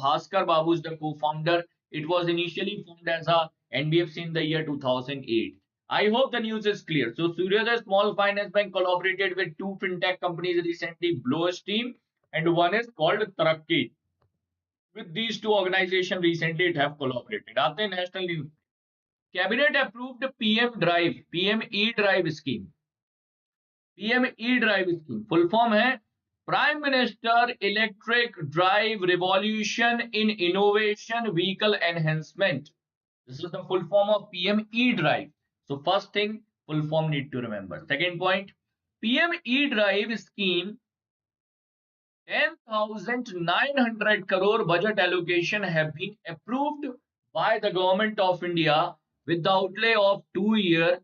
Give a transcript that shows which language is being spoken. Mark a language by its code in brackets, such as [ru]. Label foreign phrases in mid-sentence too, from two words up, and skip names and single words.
[en] Bhaskar Babu is the co-founder. It was initially formed as a NBFC in the year 2008. I hope the news is clear. So Suryoday Small Finance Bank collaborated with two fintech companies recently, Blo's Team and one is called Tarakki. With these two organizations recently it have collaborated. [hi] आते हैं [en] national news. Cabinet approved PM E-Drive scheme. PM E-Drive scheme. Full form है Prime Minister Electric Drive Revolution in Innovation Vehicle Enhancement. This is the full form of PM E-Drive. So first thing, full form need to remember. Second point, PM E-Drive scheme, 10,900 crore budget allocation have been approved by the government of India with the outlay of 2 years.